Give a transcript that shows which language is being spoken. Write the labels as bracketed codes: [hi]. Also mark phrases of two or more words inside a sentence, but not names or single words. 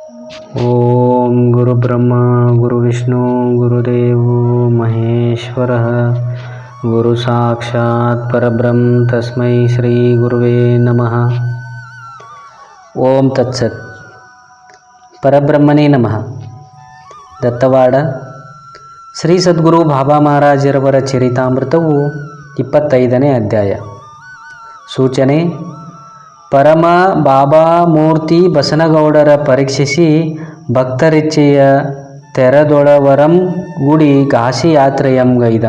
[sa] ಓಂ ಗುರುಬ್ರಹ್ಮ ಗುರುವಿಷ್ಣು ಗುರುದೇವೋ ಮಹೇಶ್ವರಃ ಗುರು ಸಾಕ್ಷಾತ್ ಪರಬ್ರಹ್ಮ ತಸ್ಮೈ ಶ್ರೀ ಗುರುವೇ ನಮಃ. ಓಂ ತತ್ಸತ್. ಪರಬ್ರಹ್ಮನೇ ನಮಃ. [kn] ದತ್ತವಾಡ ಶ್ರೀ ಸದ್ಗುರು ಬಾಬಾ ಮಹಾರಾಜರವರ ಚರಿತಾಮೃತವು 25ನೇ ಅಧ್ಯಾಯ. ಸೂಚನೆ: ಪರಮ ಬಾಬಾ ಮೂರ್ತಿ ಬಸನಗೌಡರ ಪರೀಕ್ಷಿಸಿ ಭಕ್ತರಿಚ್ಛೆಯ ತೆರದೊಳವರಂ ಗುಡಿ ಕಾಶಿ ಯಾತ್ರೆಯಂ ಗೈದಂ.